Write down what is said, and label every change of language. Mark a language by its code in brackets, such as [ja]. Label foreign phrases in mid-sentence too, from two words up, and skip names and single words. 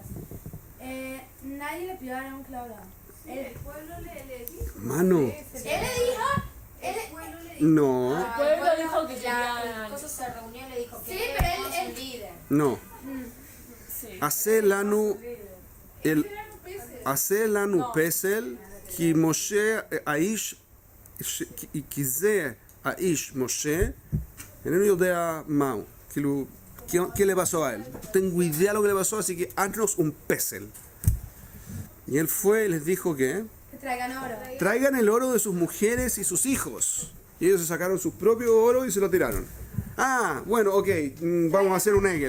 [es] Nadie le pidió a Aarón que lo haga. el pueblo le dijo... Mano, Él le dijo. El pueblo le dijo... no, El pueblo dijo que La quería. cosa se reunió y le dijo que Sí, él pero era él- su líder. no. Sí. [he] עשה לנו פסל, כי משה איש, כי זה האיש משה, איננו יודע מהו, כאילו, [es] ¿qué le pasó a él? No tengo idea lo que le pasó, así que haznos un pesel. Y él fue y les dijo que Que traigan oro. traigan el oro de sus mujeres y sus hijos. Y ellos se sacaron su propio oro y se lo tiraron. Ah, bueno, ok, vamos a hacer un egel.